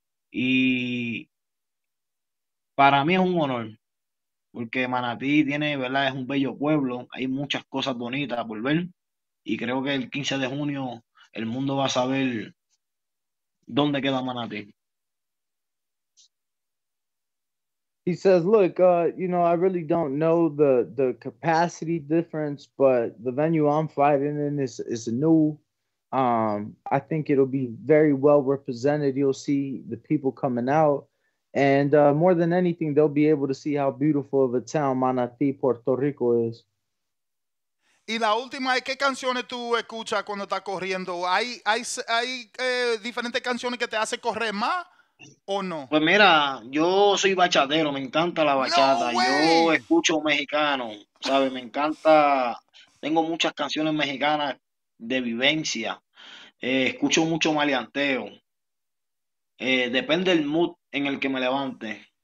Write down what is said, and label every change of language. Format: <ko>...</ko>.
<es>Y para mí es un honor, porque Manatí tiene, ¿verdad? Es un bello pueblo, hay muchas cosas bonitas por ver. Y creo que el 15 de junio el mundo va a saber dónde queda Manatí.</es> <en>He says, "Look, I really don't know the capacity difference, but the venue I'm fighting in is new. I think it'll be very well represented. You'll see the people coming out, and more than anything, they'll be able to see how beautiful of a town Manatí, Puerto Rico is."</en> <es>Y la última es, ¿qué canciones tú escuchas cuando estás corriendo? ¿Hay diferentes canciones que te hacen correr más o no? Pues mira, yo soy bachatero, me encanta la No bachata, yo escucho mexicano, ¿sabes? Me encanta, tengo muchas canciones mexicanas de vivencia, escucho mucho maleanteo, depende del mood en el que me levante.</es>